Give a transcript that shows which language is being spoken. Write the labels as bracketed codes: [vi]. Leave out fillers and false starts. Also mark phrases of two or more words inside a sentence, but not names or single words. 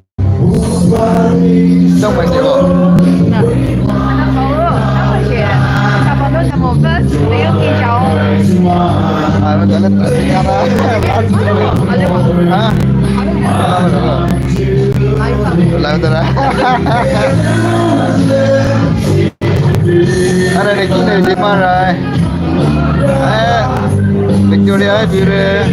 [en] Don't waste your time. [zh] 差不多什么分？没有技巧。 [ms] Ah, macam mana tak dengar lah. Ah. Lah betul lah. Ada ni kita di mana? Victoria Bure.